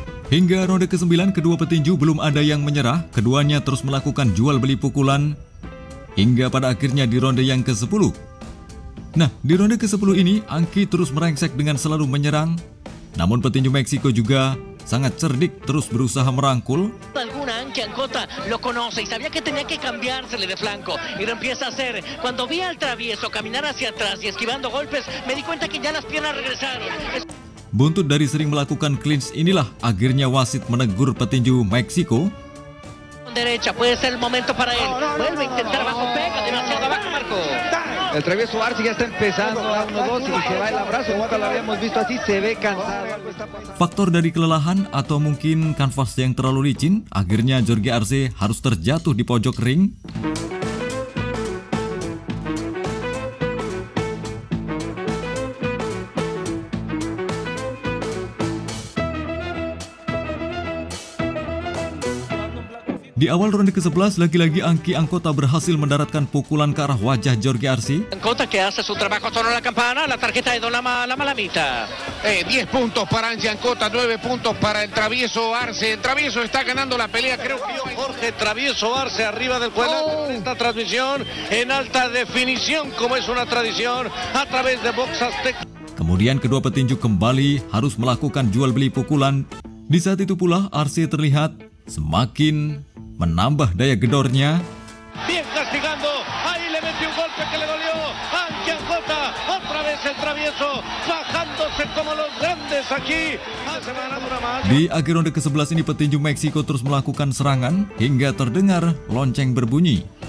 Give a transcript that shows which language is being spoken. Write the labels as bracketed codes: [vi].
[id] Hingga ronde ke-9 kedua petinju belum ada yang menyerah, keduanya terus melakukan jual beli pukulan hingga pada akhirnya di ronde yang ke-10. Nah, di ronde ke-10 ini Anki terus merengsek dengan selalu menyerang, namun petinju Meksiko juga sangat cerdik terus berusaha merangkul. [es] Anki Ancota lo conoce y sabía que tenía que cambiársele de flanco y lo empieza a hacer. Cuando vi al travieso caminar hacia atrás y esquivando golpes, me di cuenta que ya las piernas regresaron. [id] Buntut dari sering melakukan clinch inilah akhirnya wasit menegur petinju Meksiko. [es] Derecha puede ser el momento para él. Vuelve a intentar abajo, pega demasiado abajo, Marco. El travieso Arce ya está empezando a 1-2 y se va el abrazo. Nunca lo habíamos visto así, se ve cansado. [id] Faktor dari kelelahan atau mungkin kanvas yang terlalu licin, akhirnya Jorge Arce harus terjatuh di pojok ring. Di awal ronde ke-11, lagi-lagi Anki Ancota berhasil mendaratkan pukulan ke arah wajah Jorge Arce. [es] Ancota que hace su trabajo, sonó la campana, la tarjeta de la Malamita. 10 puntos para Anki Ancota, 9 puntos para el travieso Arce. El travieso está ganando la pelea, creo que Jorge Travieso Arce arriba del cuadrilátero. Esta transmisión en alta definición, como es una tradición, a través de Box Azteca. [id] Kemudian kedua petinju kembali harus melakukan jual beli pukulan. Di saat itu pula Arce terlihat semakin menambah daya gedornya. [es] Bien castigando, ahí le metió un golpe que le dolió. Anki Ancota, otra vez el travieso, bajándose como los grandes aquí. [id] Di akhir ronde ke-11 ini petinju Meksiko terus melakukan serangan hingga terdengar lonceng berbunyi.